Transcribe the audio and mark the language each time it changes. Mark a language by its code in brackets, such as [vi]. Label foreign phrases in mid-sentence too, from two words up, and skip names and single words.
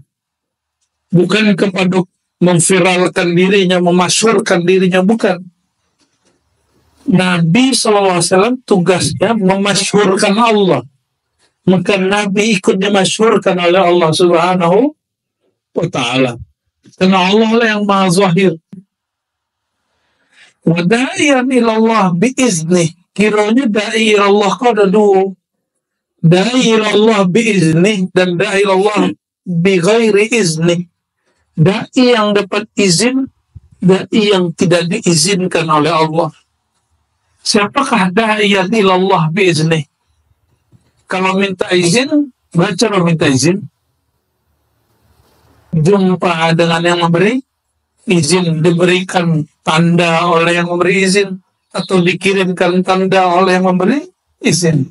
[id] Bukan kepada memviralkan dirinya, memasyhurkan dirinya, bukan. Nabi SAW tugasnya memasyhurkan Allah. Maka Nabi ikut dimasyhurkan oleh Allah [ar] سبحانه وتعالى. [id] Karena Allah lah yang maha zahir. [ar] وداعيا إلى الله بإذني. [id] Kiranya [ar] داعي إلى الله [id] kau ada dua. [ar] داعي إلى الله بإذني dan داعي إلى الله بغير إذني. [id] Da'i yang dapat izin, da'i yang tidak diizinkan oleh Allah. Siapakah [ar] داعيا إلى الله بإذني? [id] Kalau minta izin, baca minta izin. Jumpa dengan yang memberi izin, diberikan tanda oleh yang memberi izin, atau dikirimkan tanda oleh yang memberi izin.